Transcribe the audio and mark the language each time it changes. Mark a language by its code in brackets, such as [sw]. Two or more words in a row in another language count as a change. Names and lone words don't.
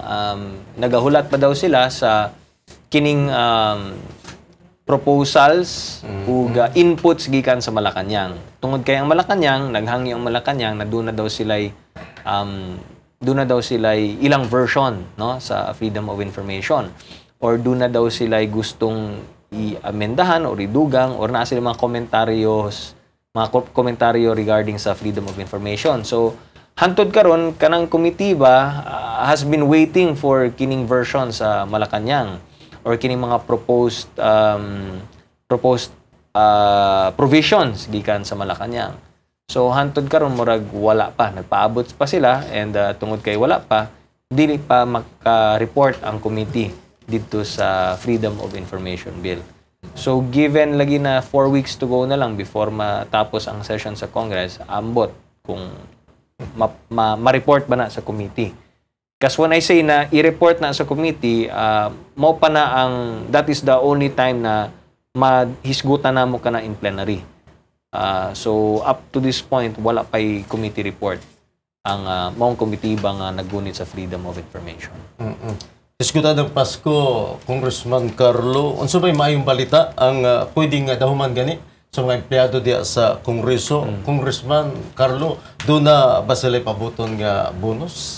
[ceb] Nagahulat pa daw sila sa kining proposals ug inputs gikan sa Malacañang. Tungod kay ang Malacañang, naghangi ang Malacañang na doon na daw sila'y ilang version, no, sa Freedom of Information. Or doon na daw sila'y gustong i-amendahan or idugang or naa sila mga komentaryo regarding sa Freedom of Information. So, hantod karon kanang committee ba [en] has been waiting for [ceb] kining version sa Malacañang or kining mga [en] proposed provisions [ceb] gikan sa Malacañang. So hantod karon murag wala pa, nagpaabot pa sila and tungod kay wala pa, dili pa maka-report ang committee dito sa Freedom of Information Bill. So given lagi na [en] 4 weeks to go [ceb] na lang before matapos ang session sa Congress, ambot kung ma-report ba na sa committee. Kasi [en] when I say [ceb] na i-report na sa committee, mo pa na [en] that is the only time [ceb] na mahisgutan na mo ka na [en] in plenary. So up to this point, [ceb] wala pa'y [en] committee report [ceb] ang maong committee bang naggunit sa Freedom of Information. Diskutan ng Pasko, Congressman Carlo, unsa may maayong balita ang pwedeng dahuman gani sa mga empleyado diya sa Kongreso? Congressman Carlo, doon na ba sila pabuton nga bonus?